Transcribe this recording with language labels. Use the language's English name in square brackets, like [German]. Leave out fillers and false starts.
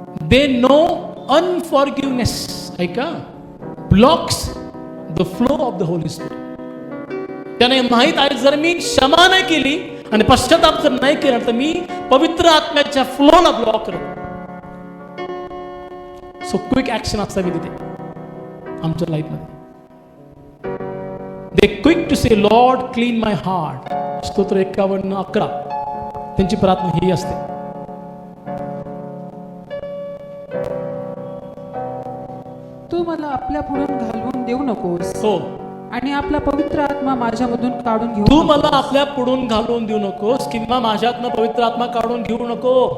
[English] They know unforgiveness ऐका blocks the flow of the Holy Spirit. [Marathi] त्याने माहित आहे जर मी क्षमा नाही केली आणि पश्चाताप जर नाही केला तर मी पवित्र आत्म्याच्या फ्लोला ब्लॉक करतो. [English] so quick action [Marathi] असावी तिथे आमच्या लाईफमध्ये. [English] They quick to say Lord clean my heart. [Marathi] स्तोत्र 51:11 त्यांची प्रार्थना ही असते. तू मला आपल्या पुढून घालवून देऊ नकोस हो, आणि आपला पवित्र आत्मा माझ्यामधून काढून घेऊ तू नकोस. मला आपल्या पुढून घालवून देऊ नकोस किंवा माझ्यातनं पवित्र आत्मा काढून घेऊ नको.